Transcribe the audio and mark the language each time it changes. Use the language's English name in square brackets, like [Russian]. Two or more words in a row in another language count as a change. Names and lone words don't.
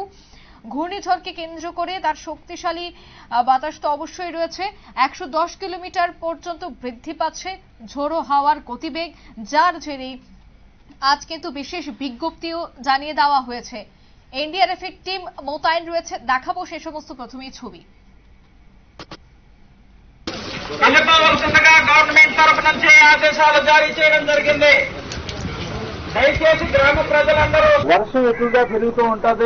[Bangla] ঘূর্ণিঝড়কে কেন্দ্র করে তার শক্তিশালী বাতাস তো অবশ্যই রয়েছে। 110 কিলোমিটার পর্যন্ত বৃদ্ধি পাচ্ছে ঝোড়ো হাওয়ার গতিবেগ, যার জেরে আজ কিন্তু বিশেষ বিজ্ঞপ্তিও জানিয়ে দেওয়া হয়েছে। এনডিআরএফ এর টিম মোতায়েন রয়েছে। দেখাবো সে সমস্ত প্রথমেই ছবি। [Telugu] గవర్నమెంట్ తరఫు నుంచి ఆదేశాలు జారీ చేయడం జరిగింది. దయచేసి గ్రామ ప్రజలందరూ వర్షం ఎక్కువగా పెరుగుతూ ఉంటది.